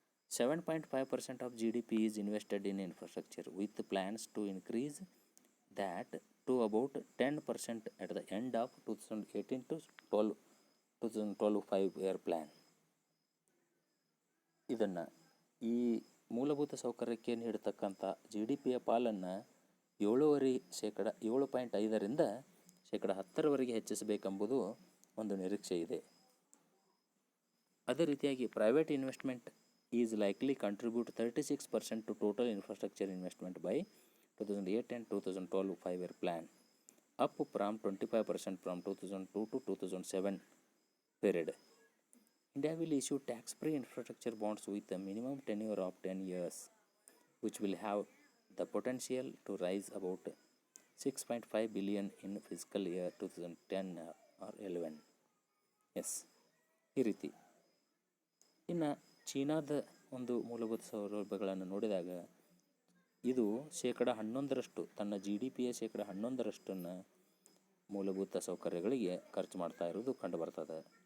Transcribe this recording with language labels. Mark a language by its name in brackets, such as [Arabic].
[English] 7.5% of GDP is invested in infrastructure, with plans to increase that to about 10% at the end of 2018 to 2012 5-year plan. [Kannada] ಇದನ್ನು ಈ ಮೂಲಭೂತ ಸೌಕರ್ಯಕ್ಕೆ ನೀಡತಕ್ಕಂಥ GDPಯ ಪಾಲನ್ನು 7.5ರಿಂದ 10% ಹೆಚ್ಚಿಸಬೇಕೆಂಬುದು ಒಂದು ನಿರೀಕ್ಷೆ ಇದೆ. ಅದೇ ರೀತಿಯಾಗಿ [English] Private investment is likely contribute 36% to total infrastructure investment by 2008 and 2012 5-year plan, up from 25% from 2002 to 2007 period. India will issue tax-free infrastructure bonds with a minimum tenure of 10 years, which will have the potential to raise about $6.5 billion in fiscal year 2010 or 11. [Kannada] ಈ ರೀತಿ. ಇನ್ನು ಚೀನಾದ ಒಂದು ಮೂಲಭೂತ ಸೌಲಭ್ಯಗಳನ್ನು ನೋಡಿದಾಗ ಇದು 11% ತನ್ನ GDPಯ 11% ಮೂಲಭೂತ ಸೌಕರ್ಯಗಳಿಗೆ ಖರ್ಚು ಮಾಡ್ತಾ ಇರೋದು ಕಂಡುಬರ್ತದೆ.